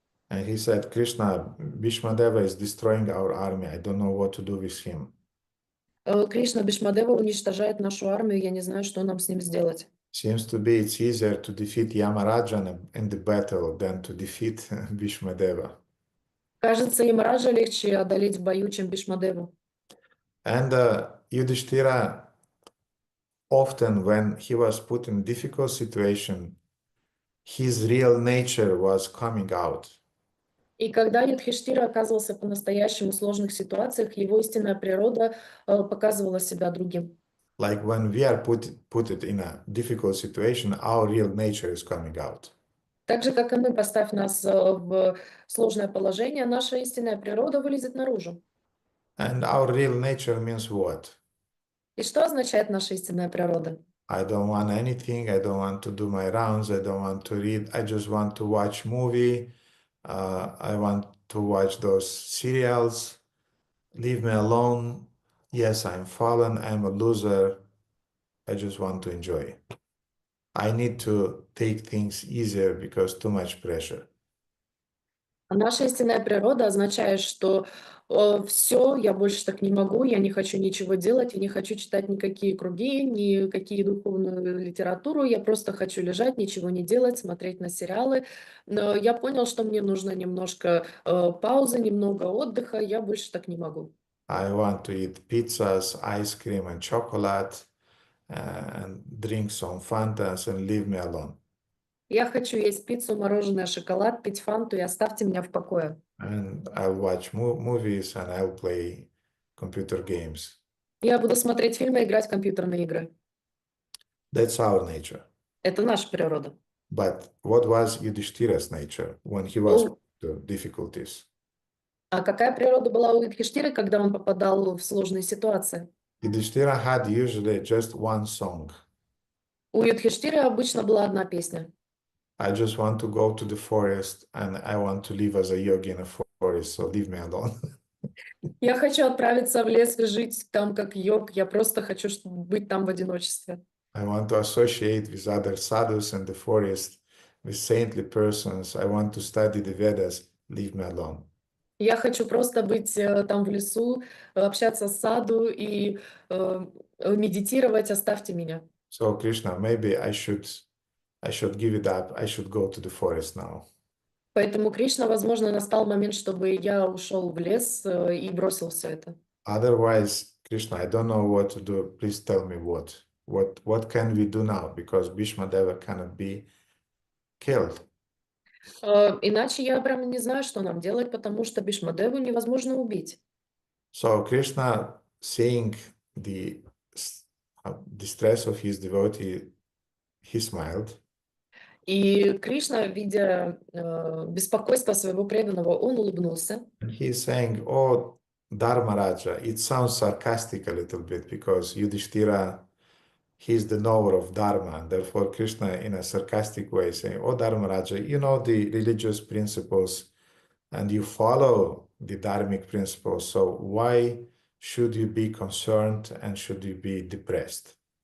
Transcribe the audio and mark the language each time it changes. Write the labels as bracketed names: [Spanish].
[English] And he said, Krishna, Bhishmadeva is destroying our army. I don't know what to do with him. [Russian] Кришна, Бхишмадева уничтожает нашу армию, я не знаю, что нам с ним сделать. [English] Seems to be it's easier to defeat Yamaraja in the battle than to defeat Bhishmadeva. [Russian] Кажется, Ямараджа легче одолеть в бою, чем Бхишмадеву. [English] And Yudhishthira, often when he was put in a difficult situation, his real nature was coming out. [Russian] И когда Юдхиштира оказывался по-настоящему в сложных ситуациях, его истинная природа показывала себя другим. [English] Like when we are put it in a difficult situation, our real nature is coming out. [Russian] Так же, как и мы, поставь нас в сложное положение, наша истинная природа вылезет наружу. [English] And our real nature means what? [Russian] И что означает наша истинная природа? [English] I don't want anything. I don't want to do my rounds. I don't want to read. I just want to watch movie. I want to watch those serials. Leave me alone. Yes, I'm fallen. I'm a loser. I just want to enjoy. I need to take things easier because too much pressure. [Russian] А наша истинная природа означает, что все, я больше так не могу, я не хочу ничего делать, я не хочу читать никакие круги, никакие духовную литературу, я просто хочу лежать, ничего не делать, смотреть на сериалы. Но я понял, что мне нужно немножко паузы, немного отдыха, я больше так не могу. [English] I want to eat pizzas, ice cream, and chocolate, and drink some Fantas and leave me alone. [Russian] Я хочу есть пиццу, мороженое, шоколад, пить фанту и оставьте меня в покое. [English] And I'll watch movies and I'll play computer games. [Russian] Я буду смотреть фильмы и играть в компьютерные игры. [English] That's our nature. [Russian] Это наша природа. [English] But what was Yudhishthira's nature when he was to difficulties? [Russian] А какая природа была у Юдхиштиры, когда он попадал в сложные ситуации? [English] Yudhishthira had usually just one song. [Russian] У Юдхиштиры обычно была одна песня. [English] I just want to go to the forest and I want to live as a yogi in a forest, so leave me alone. [Russian] Я хочу отправиться в лес и жить там как йог. Я просто хочу быть там в одиночестве. [English] I want to associate with other sadhus in the forest, with saintly persons. I want to study the Vedas. leave me alone. [Russian] Я хочу просто быть там в лесу, общаться с саду и медитировать, оставьте меня. [English] So Krishna, maybe I should give it up. I should go to the forest now. [Russian] Поэтому, Кришна, возможно, настал момент, чтобы я ушел в лес и бросил все это. [English] Otherwise, Krishna, I don't know what to do. Please tell me what. What can we do now? Because Bhishmadeva cannot be killed. [Russian] Иначе я прямо не знаю, что нам делать, потому что Бхишмадеву невозможно убить. [English] So Krishna, seeing the distress of his devotee, he smiled. [Russian] И Кришна, видя беспокойство своего преданного, он улыбнулся. [English] And he's saying, "Oh, Dharmaraja," it sounds sarcastic a little bit because Yudhishthira, he's the knower of Dharma, and therefore Krishna, in a sarcastic way, saying, "Oh, Dharmaraja, you know the religious principles and you follow the dharmic principles, so why should you be concerned and should you be depressed?"